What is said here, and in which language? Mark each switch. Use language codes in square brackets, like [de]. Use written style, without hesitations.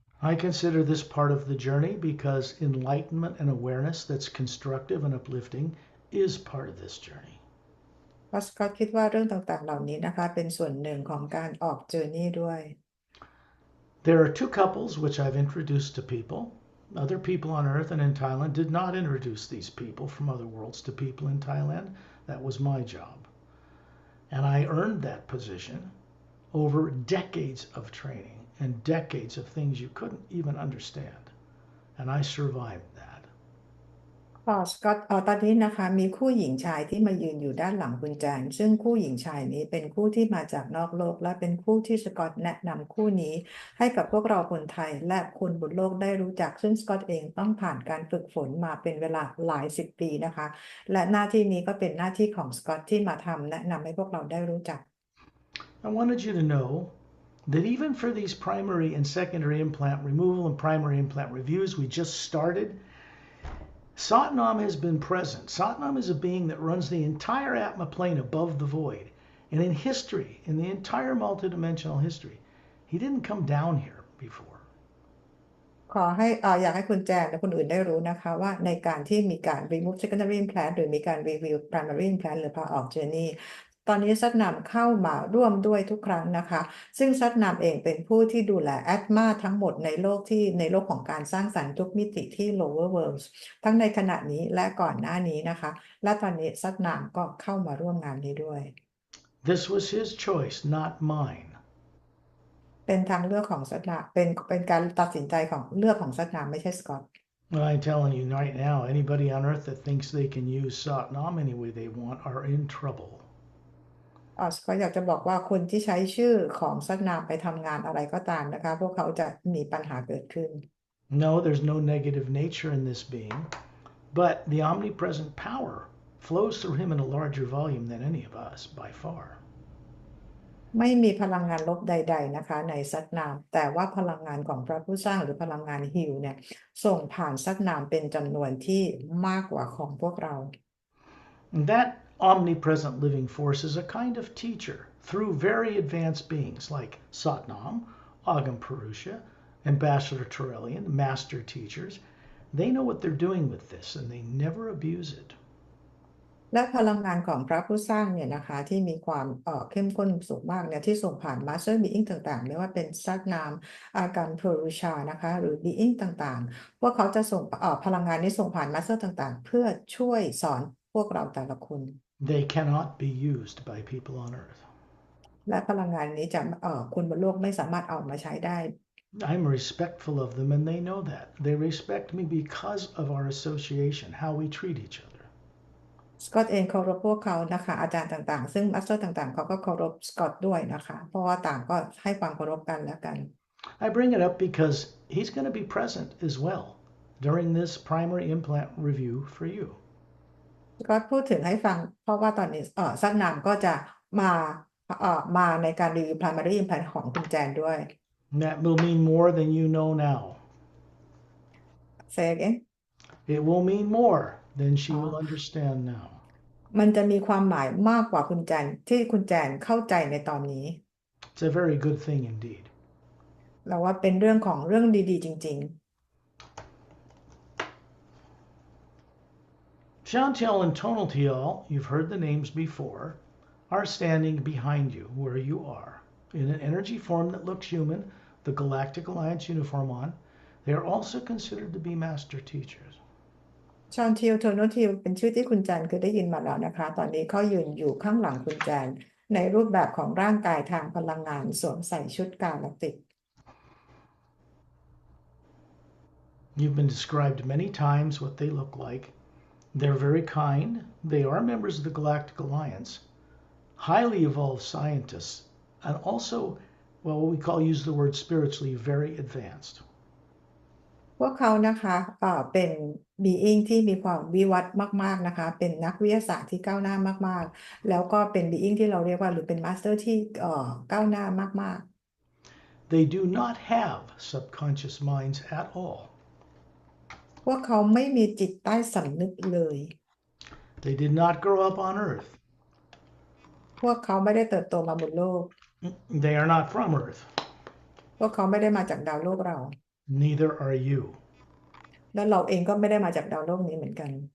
[en] I consider this part of the journey because enlightenment and awareness that's constructive and uplifting is part of this journey. [th] เพราะสกอตคิดว่าเรื่องต่างๆเหล่านี้นะคะเป็นส่วนหนึ่งของการออกเจอร์นี่ด้วย [en] There are two couples which I've introduced to people. Other people on earth and in Thailand did not introduce these people from other worlds to people in Thailand. That was my job. And I earned that position over decades of training and decades of things you couldn't even understand. And I survived that. [th] สกอตตอนนี้นะคะมีคู่หญิงชายที่มายืนอยู่ด้านหลังคุณแจงซึ่งคู่หญิงชายนี้เป็นคู่ที่มาจากนอกโลกและเป็นคู่ที่สกอตแนะนำคู่นี้ให้กับพวกเราคนไทยและคนบนโลกได้รู้จักซึ่งสกอตเองต้องผ่านการฝึกฝนมาเป็นเวลาหลายสิบปีนะคะและหน้าที่นี้ก็เป็นหน้าที่ของสกอตที่มาทำแนะนำให้พวกเราได้รู้จัก [en] I wanted you to know that even for these primary and secondary implant removal and primary implant reviews we just started, Satnam has been present. Satnam is a being that runs the entire Atma plane above the void. And in history, in the entire multidimensional history, he didn't come down here before. [th] ขอให้อยากให้คุณแจงและคนอื่นได้รู้นะคะว่าในการที่มีการ [en] remove secondary implant [th] หรือมีการ [en] review primary implant [th] หรือพาออก journey ตอนนี้ซัดนามเข้ามาร่วมด้วยทุกครั้งนะคะซึ่งซัดนามเองเป็นผู้ที่ดูแลแอดมาทั้งหมดในโลกของการสร้างสรรค์ทุกมิติที่ [en] lower worlds [th] ทั้งในขณะนี้และก่อนหน้านี้นะคะและตอนนี้ซัดนามก็เข้ามาร่วมงานนี้ด้วย [en] This was his choice, not mine. [th] เป็นทางเลือกของซัดนามเป็นการตัดสินใจของเลือกของซัดนามไม่ใช่สกอต [en] Well, I'm telling you right now, anybody on earth that thinks they can use Satnam any way they want are in trouble. [th] ก็อยากจะบอกว่าคนที่ใช้ชื่อของซัดนามไปทำงานอะไรก็ตามนะคะพวกเขาจะมีปัญหาเกิดขึ้น [en] No, there's no negative nature in this being, but the omnipresent power flows through him in a larger volume than any of us, by far. [th] ไม่มีพลังงานลบใดๆนะคะในซัดนามแต่ว่าพลังงานของพระผู้สร้างหรือพลังงานฮิวเนี่ยส่งผ่านซัดนามเป็นจำนวนที่มากกว่าของพวกเรา [en] And that omnipresent living force is a kind of teacher through very advanced beings like Satnam, Agam Purusha, Ambassador Turelian, master teachers. They know what they're doing with this and they never abuse it. [th] และพลังงานของพระผู้สร้างเนี่ยนะคะที่มีความเข้มข้นสูงมากเนี่ยที่ส่งผ่าน [en] Master Being [th] ต่างๆไม่ว่าเป็นซัดนามอาการเพรูชานะคะหรือ Being ต่างๆพวกเขาจะส่งพลังงานนี้ส่งผ่าน Master ต่างๆเพื่อช่วยสอนพวกเราแต่ละคน [en] They cannot be used by people on earth. [th] และพลังงานนี้จะคนบนโลกไม่สามารถเอามาใช้ได้ [en] I'm respectful of them and they know that. They respect me because of our association, how we treat each other. [th] สกอตเองเคารพพวกเขานะคะอาจารย์ต่างๆซึ่งมาสเตอร์ต่างๆเขาก็เคารพสกอตด้วยนะคะเพราะว่าต่างก็ให้ความเคารพกันและกัน [en] I bring it up because he's going to be present as well during this primary implant review for you. [th] สกอตพูดถึงให้ฟังเพราะว่าตอนนี้ซัดนามก็จะมามาในการรีวิว [en] primary implant [th] ของคุณแจนด้วย [en] And that will mean more than you know now. Say again It will mean more than she will understand now. [th] มันจะมีความหมายมากกว่าคุณแจนที่คุณแจนเข้าใจในตอนนี้ [en] It's a very good thing indeed. [th] เราว่าเป็นเรื่องของเรื่องดีๆจริงๆ [en] Chantel and Tonaltial, you've heard the names before, are standing behind you where you are. In an energy form that looks human, the Galactic Alliance uniform on, they are also considered to be master teachers. [th] ชอนทิลโทโนทิลเป็นชื่อที่คุณแจนเคยได้ยินมาแล้วนะคะ ตอนนี้เขายืนอยู่ข้างหลังคุณแจนในรูปแบบของร่างกายทางพลังงานสวมใส่ชุดกาแล็กติก [en] You've been described many times what they look like. They're very kind. They are members of the Galactic Alliance, highly evolved scientists, and also, well, what we call, use the word spiritually, very advanced. [th] พวกเขานะคะเป็น being ที่มีความวิวัฒน์มากๆนะคะเป็นนักวิทยาศาสตร์ที่ก้าวหน้ามากๆแล้วก็เป็น being ที่เราเรียกว่าหรือเป็น master ที่ก้าวหน้ามาก [en] They do not have subconscious minds at all. [th] ๆพวกเขาไม่มีจิตใต้สำนึกเลย [en] They did not grow up on Earth. [th] พวกเขาไม่ได้เติบโตมาบนโลก [en] They are not from Earth. [th] พวกเขาไม่ได้มาจากดาวโลกเรา [en] Neither are you. [th] แล้วเราเองก็ไม่ได้มาจากดาวโลกนี้เหมือนกัน